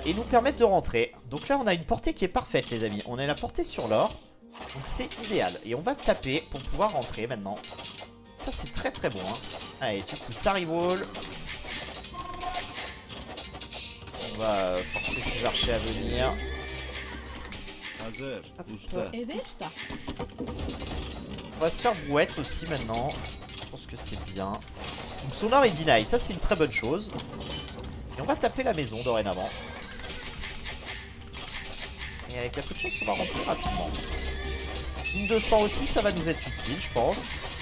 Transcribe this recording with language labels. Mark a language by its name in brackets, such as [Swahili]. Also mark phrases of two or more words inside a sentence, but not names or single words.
[French] Et nous permettre de rentrer. Donc là on a une portée qui est parfaite les amis. On a la portée sur l'or. Donc c'est idéal. Et on va taper pour pouvoir rentrer maintenant. Ça c'est très très bon hein. Allez du coup ça reroll. On va forcer ces archers à venir. [Turkish] Hazır. Usta. Evet. Usta. [French] On va se faire brouette aussi maintenant. Je pense que c'est bien. Donc son or est deny. Ça c'est une très bonne chose. Et on va taper la maison dorénavant. Et avec un peu de chance on va rentrer rapidement. Une 200 aussi, ça va nous être utile, je pense.